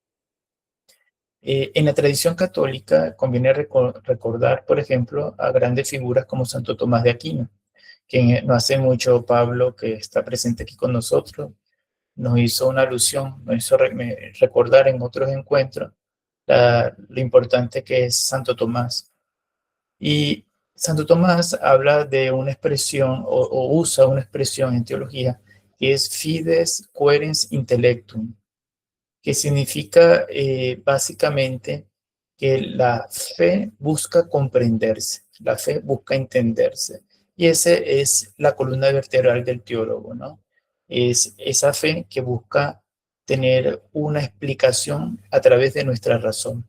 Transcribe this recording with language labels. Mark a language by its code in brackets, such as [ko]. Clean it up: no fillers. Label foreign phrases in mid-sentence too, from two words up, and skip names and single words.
[es] En la tradición católica conviene recordar, por ejemplo, a grandes figuras como Santo Tomás de Aquino, quien no hace mucho Pablo, que está presente aquí con nosotros, nos hizo una alusión, nos hizo recordar en otros encuentros lo importante que es Santo Tomás. Y Santo Tomás habla de una expresión o usa una expresión en teología que es [la] fides querens intellectum, [es] que significa básicamente que la fe busca comprenderse, la fe busca entenderse. Y esa es la columna vertebral del teólogo, ¿no? Es esa fe que busca tener una explicación a través de nuestra razón.